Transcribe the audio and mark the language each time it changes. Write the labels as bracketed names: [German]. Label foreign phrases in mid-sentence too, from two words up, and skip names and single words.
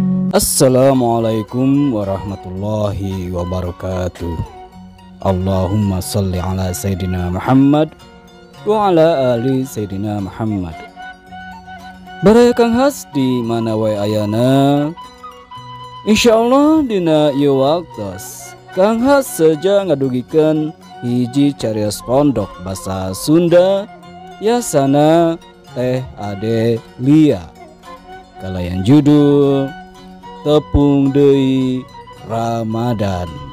[Arabic] السلام عليكم ورحمة الله وبركاته. اللهم صل على سيدنا محمد وعلى آل سيدنا محمد. [Sundanese] Baraya kang has di mana wae ayana, insyaallah dina ieu waktos kang has saja ngadugikeun hiji carios pondok basa Sunda yasana Teh Ade Lia kalayan judul Tepung Deui Ramadan.